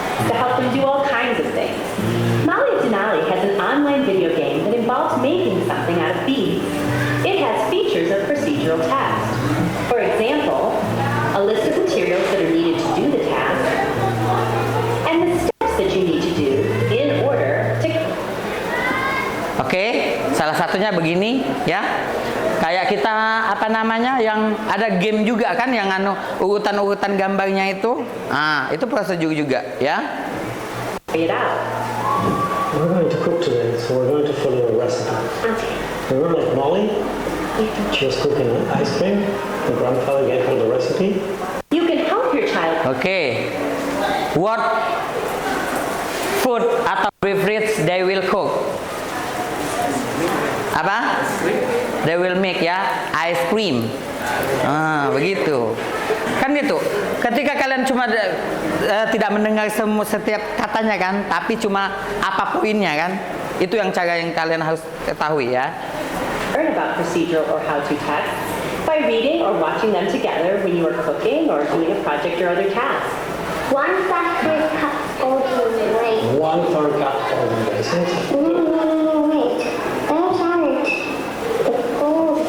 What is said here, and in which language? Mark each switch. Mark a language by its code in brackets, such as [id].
[en] To help them do all kinds of things. Mali and Denali has an online video game that involves making something out of beads. It has features of procedural text. For example, a list of materials that are needed to do the task, and the steps that you need to do in order to... [id] Oke, salah satunya begini ya. Kayak kita yang ada game juga kan yang urutan-urutan gambarnya itu. Itu prosedur juga ya. [en] It out. We're going to cook today, so we're going to follow a recipe. Okay. Remember like Molly? She was cooking ice cream. The grandfather gave her the recipe. You can help your child. Oke. What food atau beverage they will cook? [id] Apa? [en] They will make ya ice cream. [id] Begitu. Kan gitu. Ketika kalian cuma tidak mendengar setiap katanya kan, tapi cuma apa poinnya kan? Itu yang cara yang kalian harus ketahui ya. [en] Learn about procedural or how-to texts by reading or watching them together when you are cooking or doing a project or other task. One factory cup golden race. One third cup golden raisins. No, wait. Those aren't the golden.